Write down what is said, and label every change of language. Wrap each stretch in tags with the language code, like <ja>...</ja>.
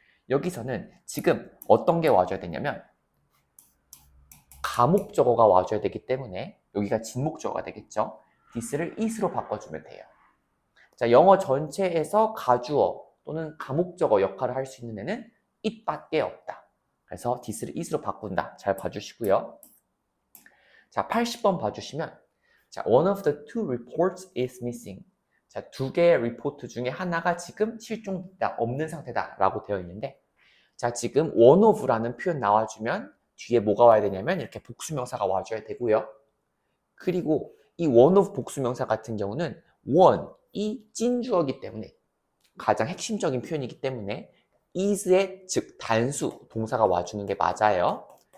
<ko>여기서는 지금 어떤 게 와줘야 되냐면 가목적어가 와줘야 되기 때문에 여기가 진목적어가 되겠죠. this를 it으로 바꿔주면 돼요. 자, 영어 전체에서 가주어 또는 가목적어 역할을 할 수 있는 애는 it밖에 없다. 그래서 this를 it으로 바꾼다. 잘 봐주시고요. 자, 80번 봐주시면, 자,</ko> <en>one of the two reports is missing.</en> <ko>자, 두 개의 리포트 중에 하나가 지금 실종됐다, 없는 상태다 라고 되어 있는데, 자, 지금 one of라는 표현 나와주면 뒤에 뭐가 와야 되냐면 이렇게 복수명사가 와줘야 되고요. 그리고 이 one of 복수명사 같은 경우는 one이 찐주어이기 때문에 가장 핵심적인 표현이기 때문에 is의 즉 단수 동사가 와주는 게 맞아요.</ko>